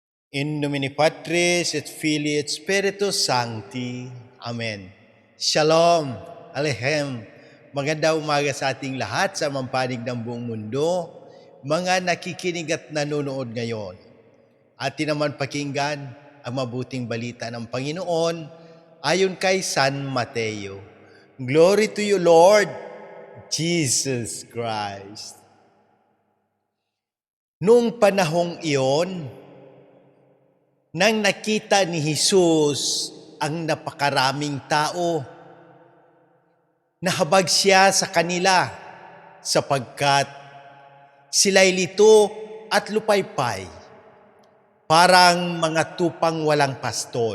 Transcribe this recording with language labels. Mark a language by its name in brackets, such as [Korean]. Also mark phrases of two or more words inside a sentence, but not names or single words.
[Latin] In nomine Patris et Filii et Spiritus Sancti. [Hebrew] Amen. Shalom. Alehem. [Filipino] Magandang umaga sa ating lahat sa mampanig ng buong mundo, mga nakikinig at nanonood ngayon. Atin naman pakinggan ang mabuting balita ng Panginoon ayon kay San Mateo. [English] Glory to you, Lord Jesus Christ. [Filipino] Noong panahong iyon, nang nakita ni Jesus ang napakaraming tao, nahabag siya sa kanila sapagkat sila'y lito at lupaypay, parang mga tupang walang pastol.